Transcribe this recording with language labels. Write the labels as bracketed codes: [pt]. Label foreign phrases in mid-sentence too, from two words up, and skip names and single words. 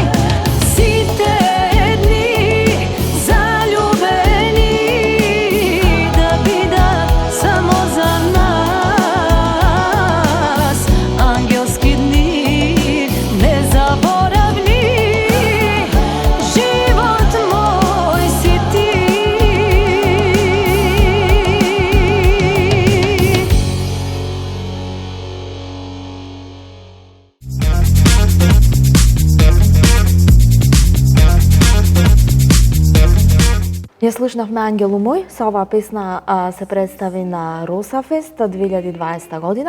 [mk] Сите дни заљубени, да бидат само за нас, ангелски дни незаборавни, живот мој си ти. Ја слушнавме Ангелу мој, со оваа песна се представи на Росафест 2020 година.